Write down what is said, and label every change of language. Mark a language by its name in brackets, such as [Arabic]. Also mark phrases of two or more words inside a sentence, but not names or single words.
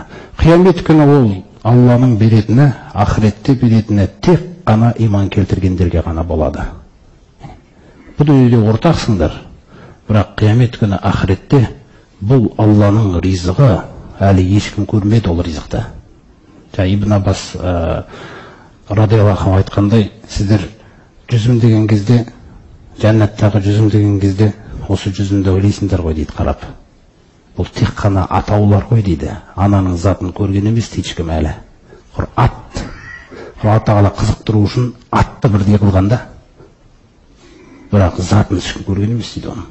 [Kazakh] Қиямет күні ол Алланың беретіні, ақыретте беретіні тек қана иман келтіргендерге ғана болады. Бұл дүниеде ортақсыңдар, бірақ қиямет күні ақыретте бұл Алланың ризығы әлі ешкім көрмеді ол ризықты. Ибн Аббас [Arabic] رضي الله عنه [Kazakh] айтқандай, сіздер жүзім деген кезде, жәннаттағы жүзім деген кезде, осы жүзімді ойлайсыңдар ғой дейді қарап. Бұл тек қана атаулар ғой дейді. Ананың затын көрген емес дейді ешкім әлі. Ат. Алла Тағала қызықтыру үшін атты бірдей қылғанда, бірақ затын ешкім көрген емес дейді оны.